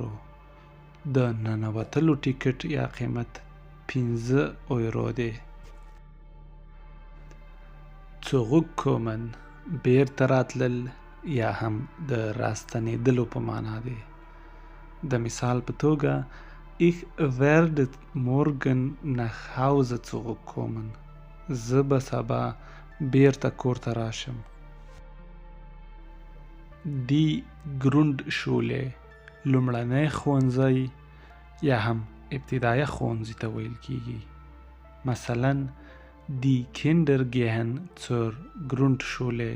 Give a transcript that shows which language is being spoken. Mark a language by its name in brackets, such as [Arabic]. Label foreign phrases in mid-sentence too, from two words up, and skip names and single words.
[Pashto] د ننوتلو ټیکټ یا قیمت 15 یورو دی. Zurückkommen بیرته راتلل یا هم د راستنېدلو په معنا دی. د مثال په توګه [German] Ich werde morgen nach Hause zurückkommen. [Pashto] زه به سبا بیرته کور ته راشم. [German] Die Grundschule [Pashto] لومړنی ښوونځی یا هم ابتدایه ښوونځي ته ویل کیږي. [German] مثلا Die Kinder gehen zur Grundschule.